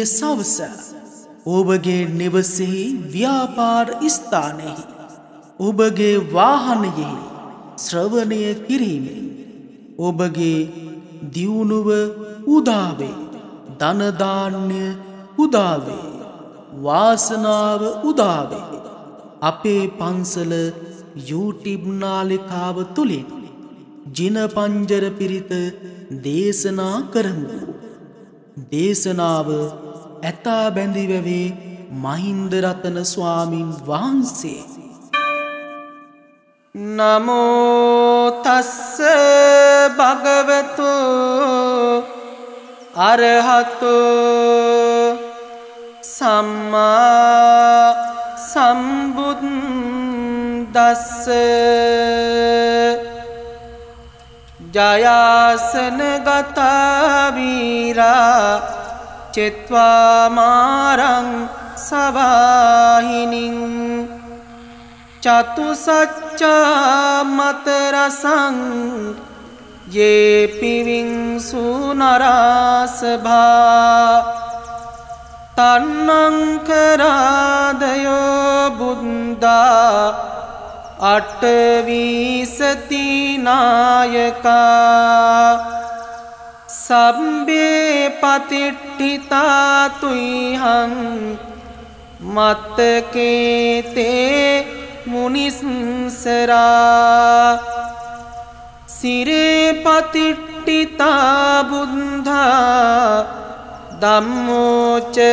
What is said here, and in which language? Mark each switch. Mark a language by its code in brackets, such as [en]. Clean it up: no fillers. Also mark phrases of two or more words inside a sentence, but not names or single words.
[si] සවස ඔබගේ නිවසෙහි ව්‍යාපාර ස්ථානයෙහි ඔබගේ වාහනයෙහි ශ්‍රවණය කිරීමෙන් ඔබගේ දියුණුව උදාවේ ධන ධාන්‍ය උදාවේ වාසනාව උදාවේ අපේ පන්සල YouTube නාලිකාව තුලින් ජින පංජර පිරිත දේශනා කරමු. දේශනාව ඇතා බැඳිවැවේ මහින්ද රතන ස්වාමින් වහන්සේ. [pi] නමෝ තස්ස භගවතු අරහතෝ සම්මා සම්බුද්දස්ස ජයාසන ගතා වීරා චෙත්වා මාරං සවාහිනින් චතු සච්චා මත රසං යේ පිවිංසු නරාසභා තන්නං කරාදයෝ බුද්දා අට්ඨවිසති නායකා සම්බේ පතිට්ඨිතා තුයිහං මත්තකේතේ මුනිස්සරා සිරේ පතිට්ඨිතා බුද්ධා ධම්මෝච